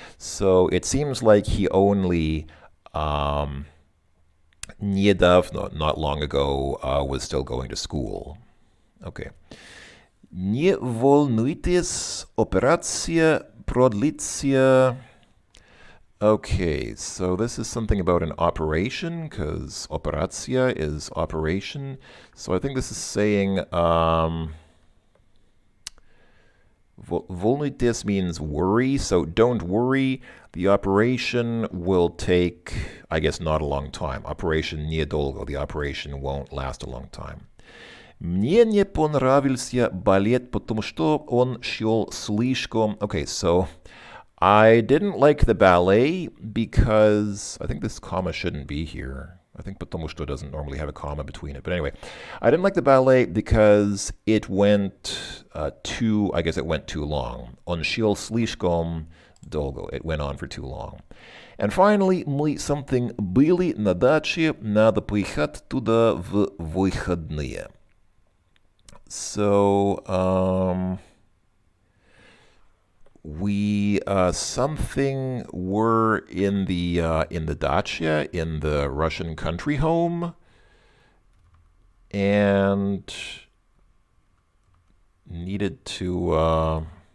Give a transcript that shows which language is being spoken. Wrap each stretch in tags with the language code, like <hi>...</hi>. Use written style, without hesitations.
<en>So it seems like he only</en> <ru>недавно,</ru> <en>not long ago, was still going to school. Okay.</en> <ru>Не волнуйтесь, операция продлится.</ru> <en>Okay, so this is something about an operation, because operacja is operation. So I think this is saying, volnujtes means worry, so don't worry. The operation will take, I guess, not a long time. Operation</en> <ru>недолго.</ru> <en>The operation won't last a long time.</en> <ru>Мне не понравился балет, потому что он шел слишком...</ru> <en>Okay, so I didn't like the ballet because... I think this comma shouldn't be here. I think потому что doesn't normally have a comma between it. But anyway, I didn't like the ballet because it went I guess it went too long.</en> <ru>Он шел слишком долго.</ru> <en>It went on for too long. And finally,</en> <ru>мы</ru> <en>something</en> <ru>были на даче, надо поехать туда в выходные.</ru> <en>So, we something were in the dacha, in the Russian country home, and needed to</en>